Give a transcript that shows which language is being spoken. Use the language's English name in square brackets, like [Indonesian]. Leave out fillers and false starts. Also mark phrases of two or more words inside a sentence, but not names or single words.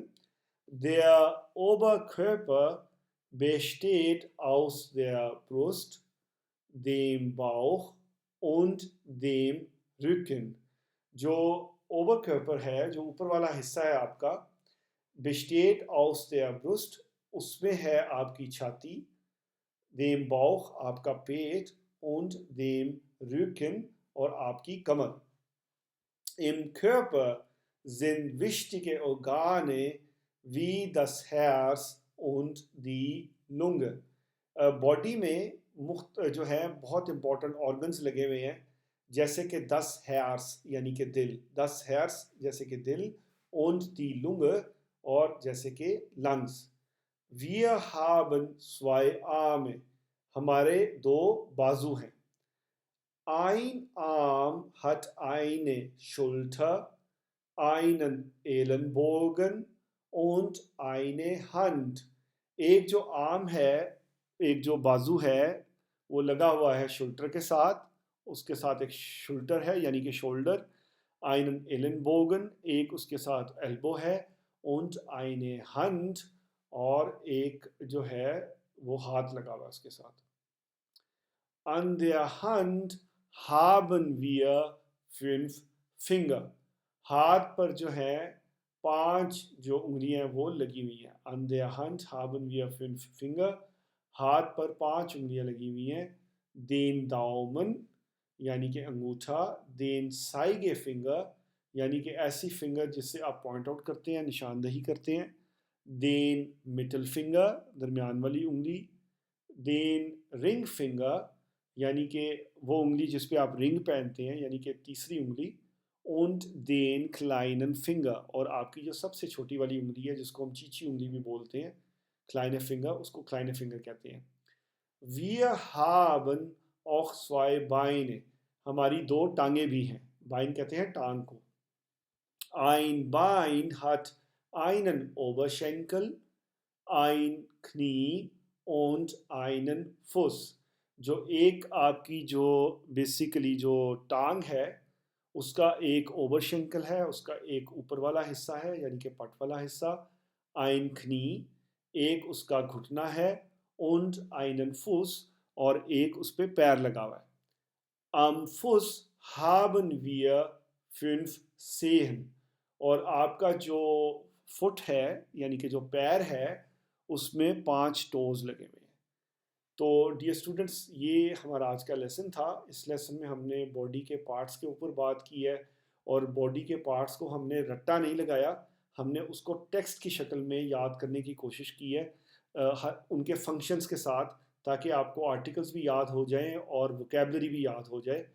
[German] Der Oberkörper besteht aus der Brust, dem Bauch und dem Rücken. [Urdu] جو Oberkörper ہے, جو اوپر والا حصہ ہے آپ کا, [German] besteht aus der Brust, [Urdu] اس میں ہے آپ کی چھاتی, [German] dem Bauch [Urdu] آپ کا پیٹ, [German] und dem Rücken [Urdu] اور آپ کی کمر. [German] Im Körper sind wichtige Organe wie das Herz und die Lunge. [Urdu] باڈی میں جو ہے بہت [English] important organs [Urdu] لگے ہوئے ہیں, جیسے کہ [German] das Herz [Urdu] یعنی کہ دل, [German] das Herz [Urdu] جیسے کہ دل, [German] und die Lunge [Urdu] اور جیسے کہ lungs. [German] Wir haben zwei Arme, [Urdu] ہمارے دو بازو ہیں. [German] Ein Arm hat eine Schulter, einen Ellenbogen und eine Hand. [Urdu] ایک جو آرم ہے, ایک جو بازو ہے وہ لگا ہوا ہے شولٹر کے ساتھ, اس کے ساتھ ایک شولٹر ہے یعنی کہ شولڈر. [German] einen Ellenbogen [Urdu] ایک اس کے ساتھ ایلبو ہے, [German] und eine Hand [Urdu] اور ایک جو ہے وہ ہاتھ لگا ہوا ہے اس کے ساتھ. [German] An der Hand haben wir 5 Finger. [Urdu] ہاتھ پر جو ہے 5 جو انگلیاں وہ لگی ہوئی ہیں. [German] An der Hand haben wir 5 Finger. [Urdu] ہاتھ پر 5 انگلیاں لگی ہوئی ہیں. [German] Den Daumen [Urdu] یعنی کہ انگوٹھا, [German] den Zeigefinger [Urdu] یعنی کہ ایسی فنگر جس سے آپ [English] point out [Urdu] کرتے ہیں, نشاندہی کرتے ہیں. [German] den Mittelfinger [Urdu] درمیان والی انگلی. [German] den Ringfinger [Urdu] یعنی کہ وہ انگلی جس پہ آپ رنگ پہنتے ہیں یعنی کہ تیسری انگلی. [German] und den kleinen Finger [Urdu] اور آپ کی جو سب سے چھوٹی والی انگلی ہے جس کو ہم چیچی انگلی بھی بولتے ہیں, [German] kleine Finger, [Urdu] اس کو [German] kleine Finger [Urdu] کہتے ہیں. [German] Wir haben auch 2 Beine, [Urdu] ہماری 2 ٹانگیں بھی ہیں. Bein کہتے ہیں ٹانگ کو. [German] Ein Bein hat einen Oberschenkel, ein Knie und einen Fuß. [Urdu] جو ایک آپ کی جو بیسیکلی جو ٹانگ ہے اس کا ایک [German] Oberschenkel [Urdu] ہے, اس کا ایک اوپر والا حصہ ہے یعنی کہ پٹ والا حصہ. [German] ein Knie [Urdu] ایک اس کا گھٹنا ہے, [German] und einen Fuß [Urdu] اور ایک اس پہ پیر لگا ہوا ہے. [German] Am Fuß haben wir 5 Zehen [Urdu] اور آپ کا جو فٹ ہے یعنی کہ جو پیر ہے اس میں 5 ٹوز لگے ہوئے ہیں. تو [English] dear students, [Urdu] یہ ہمارا آج کا لیسن تھا. اس لیسن میں ہم نے باڈی کے پارٹس کے اوپر بات کی ہے, اور باڈی کے پارٹس کو ہم نے رٹا نہیں لگایا, ہم نے اس کو ٹیکسٹ کی شکل میں یاد کرنے کی کوشش کی ہے ان کے فنکشنز کے ساتھ, تاکہ آپ کو آرٹیکلز بھی یاد ہو جائیں اور ووکیبلری بھی یاد ہو جائے.